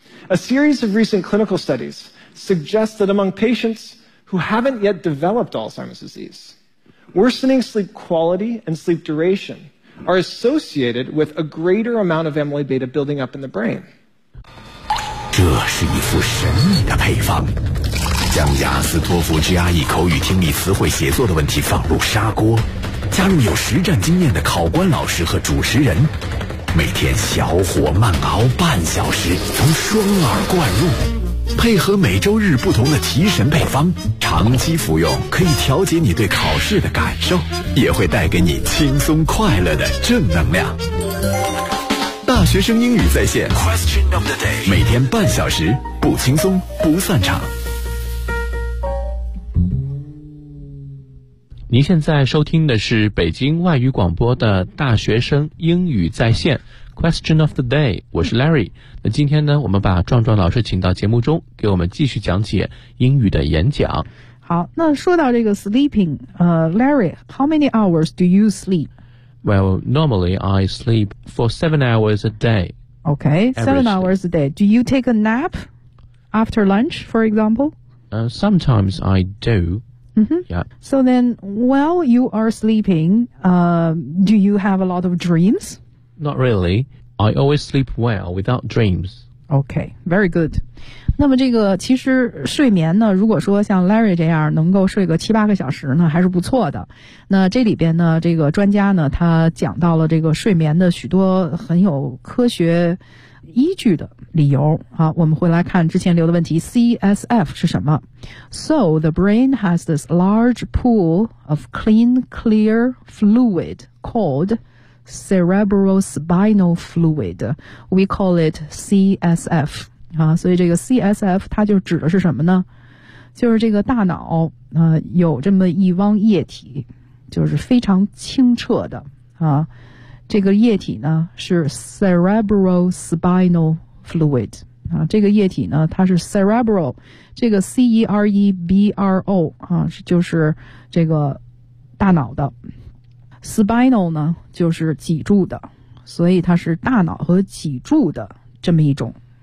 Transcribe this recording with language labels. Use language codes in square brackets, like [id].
[en] A series of recent clinical studies suggest that among patients who haven't yet developed Alzheimer's disease, worsening sleep quality and sleep duration are associated with a greater amount of amyloid beta building up in the brain. [zh] 这是一副神秘的配方，将雅思托福 GRE 口语听力词汇写作的问题放入砂锅，加入有实战经验的考官老师和主持人，每天小火慢熬半小时，从双耳灌入，配合每周日不同的提神配方，长期服用可以调节你对考试的感受，也会带给你轻松快乐的正能量。大学生英语在线 [en] Question of the day. [zh] 每天半小时，不轻松不散场。您现在收听的是北京外语广播的大学生英语在线 [en] Question of the day， [zh] 我是 Larry。那今天呢，我们把壮壮老师请到节目中，给我们继续讲解英语的演讲。好，那说到这个 [en] sleeping, Larry, how many hours do you sleep? Well, normally I sleep for 7 hours a day. Okay, 7 hours a day. Do you take a nap after lunch, for example? Sometimes I do. Mm-hmm. Yeah. So then, while you are sleeping, do you have a lot of dreams? Not really. I always sleep well without dreams. Okay, very good. [zh] 那么这个其实睡眠呢，如果说像 Larry 这样能够睡个七八个小时呢，还是不错的。那这里边呢，这个专家呢，他讲到了这个睡眠的许多很有科学依据的理由。好，我们回来看之前留的问题 ,CSF 是什么。 [en] So, the brain has this large pool of clean, clear fluid called cerebrospinal fluid. We call it CSF. [zh] 啊，所以这个 CSF 它就指的是什么呢？就是这个大脑有这么一汪液体，就是非常清澈的啊。这个液体呢是 cerebrospinal fluid 啊，这个液体呢它是 cerebral， 这个 cerebro 啊就是这个大脑的 spinal 呢就是脊柱的，所以它是大脑和脊柱的这么一种。